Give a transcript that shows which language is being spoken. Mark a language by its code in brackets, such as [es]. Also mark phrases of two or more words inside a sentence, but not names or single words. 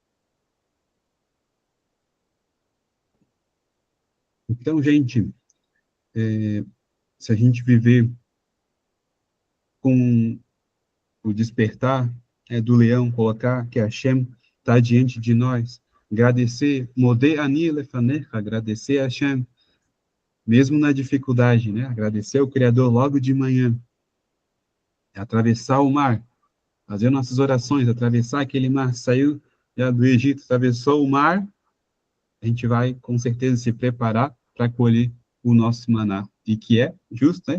[pt] Então, gente, se a gente viver com o despertar do leão, colocar que Hashem está diante de nós, agradecer, [he] מודה אני לפניך, [pt] agradecer a Hashem, mesmo na dificuldade, né? Agradecer ao Criador logo de manhã, atravessar o mar, fazer nossas orações, atravessar aquele mar, saiu já do Egito, atravessou o mar, a gente vai com certeza se preparar para colher o nosso maná, e que é justo, né?